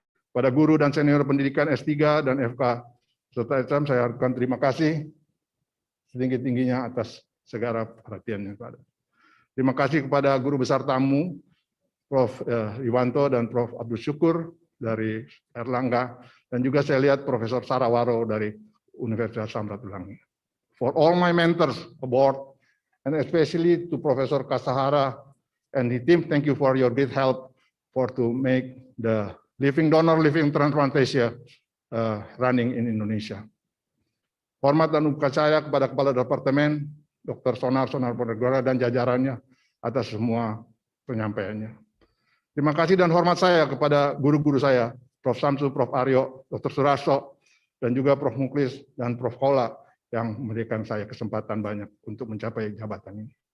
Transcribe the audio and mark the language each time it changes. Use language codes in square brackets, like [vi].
[id] Pada guru dan senior pendidikan S3 dan FK, serta SM, saya harapkan terima kasih setinggi-tingginya atas segala perhatiannya. Terima kasih kepada guru besar tamu, Prof. Iwanto dan Prof. Abdul Syukur dari Erlangga, dan juga saya lihat Profesor Sarawaro dari Universitas Samratulangi. [en] For all my mentors aboard, and especially to Professor Kasahara and his team, thank you for your great help for to make the living donor, living transplantation running in Indonesia. [id] Hormat dan ucapkan saya kepada Kepala Departemen, Dr. Sonar Ponegoro dan jajarannya atas semua penyampaiannya. Terima kasih dan hormat saya kepada guru-guru saya, Prof. Samsu, Prof. Aryo, Dr. Suraso, dan juga Prof. Muklis dan Prof. Kola yang memberikan saya kesempatan banyak untuk mencapai jabatan ini.